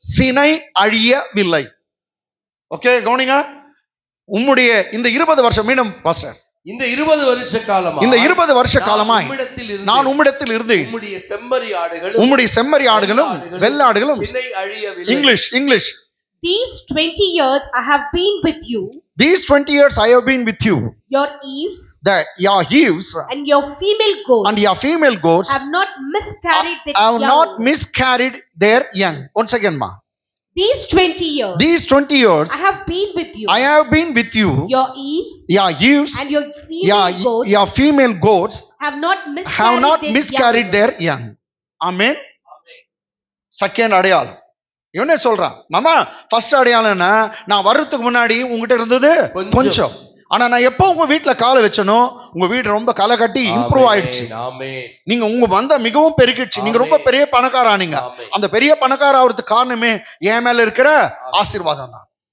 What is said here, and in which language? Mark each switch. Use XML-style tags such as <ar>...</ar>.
<ta>சினை அழியவில்லை. ஓகே, கவனிங்க. உம்முடைய இந்த 20 வருஷம், மீண்டும் பாஸ்டர், இந்த 20 வருஷ காலமாய் இந்த 20 வருஷ காலமாய் நான் உம்மிடத்தில் இருந்தேன். உம்முடைய செம்மறி ஆடுகளும் உம்முடைய செம்மறி ஆடுகளும் வெள்ளாடுகளும். சினை அழியவில்லை. English.</ta> <en>These 20 years I have been with you. These 20 years I have been with you. Your ewes Your ewes and your female goats and your female goats have not miscarried their have young. not miscarried their young. Once again, ma. These 20 years These 20 years I have been with you. I have been with you. Your ewes Your ewes, and your female goats your female goats have not have not miscarried miscarried their young.</en> <ta>Amen. Second அடையாளம் இவனே சொல்றான். மாமா first அடையாளம்னா, நான் வர்றதுக்கு முன்னாடி உங்ககிட்ட இருந்தது கொஞ்சம், ஆனா நான் எப்போ உங்க வீட்டுல காலை வச்சனோ உங்க வீடு ரொம்ப களை கட்டி இம்ப்ரூவ் ஆயிடுச்சு. நீங்க உங்க வந்த மிகவும் பெருகிடுச்சு. நீங்க ரொம்ப பெரிய பணக்கார ஆனீங்க. அந்த பெரிய பணக்கார ஆகிறதுக்கு காரணமே என் மேல இருக்கிற ஆசீர்வாதம் தான்.</ta>